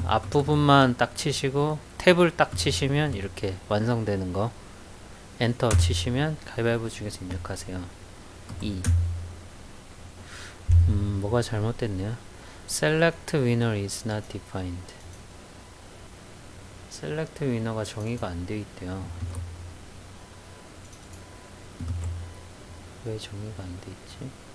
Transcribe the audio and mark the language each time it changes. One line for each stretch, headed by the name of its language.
Korean: 앞부분만 딱 치시고 탭을 딱 치시면 이렇게 완성되는 거 엔터 치시면 가위바위보 중에서 입력하세요. 뭐가 잘못됐네요.
English: Select winner is not defined.
Korean: Select winner가 정의가 안 되어 있대요. 왜 정의가 안 되어 있지?